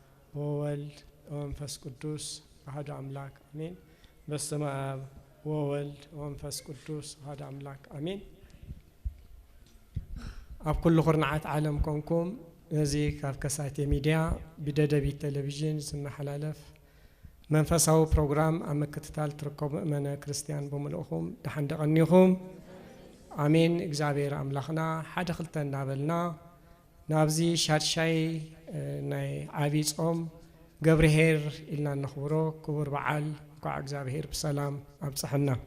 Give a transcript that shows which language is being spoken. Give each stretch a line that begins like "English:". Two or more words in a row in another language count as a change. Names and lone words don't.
Geez: ወወልድ ወመንፈስ ቅዱስ አሐዱ አምላክ አሜን። በስመ አብ ወወልድ ወመንፈስ ቅዱስ አሐዱ አምላክ አሜን።
Tigrinya: ኣብ ኩሉ ኩርናዓት ዓለም ኮንኩም እዚ ካብ ከሳቴ ሚድያ ብደደቢት ቴሌቪዥን ዝመሓላለፍ መንፈሳዊ ፕሮግራም ኣብ ምክትታል ትርከቡ ምእመነ ክርስቲያን ብምልእኹም ድሓን ደቐኒኹም አሜን። እግዚአብሔር አምላኽና ሓደ ክልተ እናበልና ናብዚ ሻድሻይ ናይ ዓብይ ጾም ገብርሄር ኢልና ነኽብሮ ክቡር በዓል እንኳዕ እግዚአብሔር ብሰላም ኣብፅሐና